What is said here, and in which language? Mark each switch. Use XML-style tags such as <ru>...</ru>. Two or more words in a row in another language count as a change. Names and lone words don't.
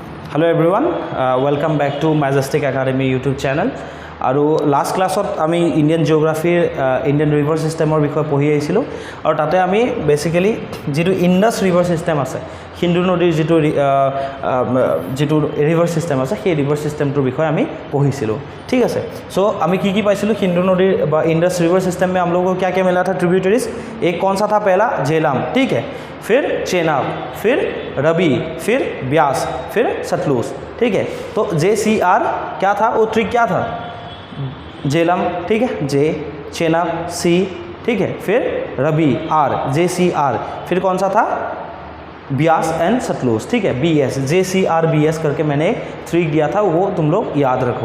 <en>Hello everyone, welcome back to Majestic Academy YouTube channel.</en> <as>আৰু লাষ্ট ক্লাছত আমি</as> <en>Indian geography Indian river system</en> <as>বিষয়ে পঢ়ি আহিছিলোঁ আৰু তাতে আমি বেচিকেলি যিটো</as> <en>Indus river system</en> <as>আছে, সিন্ধু নদীৰ যিটো</as> <en>river system</en> <as>আছে সেই</as> <en>river system</en> <as>বিষয়ে আমি পঢ়িছিলোঁ। ঠিক আছে, সো আমি কি পাইছিলোঁ সিন্ধু নদীৰ বা</as> <en>Indus river system</en> <hi>में हम लोगों को क्या क्या मिला था ट्रिब्यूटरीज। एक कौन सा था, पहला झेलम, ठीक है, फिर चेनाब, फिर रबी, फिर ब्यास, फिर सतलुज। ठीक है, तो JCR क्या था, वो ट्रिक क्या था, झेलम, ठीक है, जे, चेनाब C, ठीक है, फिर रबी R, JCR, फिर कौन सा था ब्यास एंड सतलुज, ठीक है, BS, JCR BS करके मैंने एक ट्रिक दिया था, वो तुम लोग याद रखो।</hi>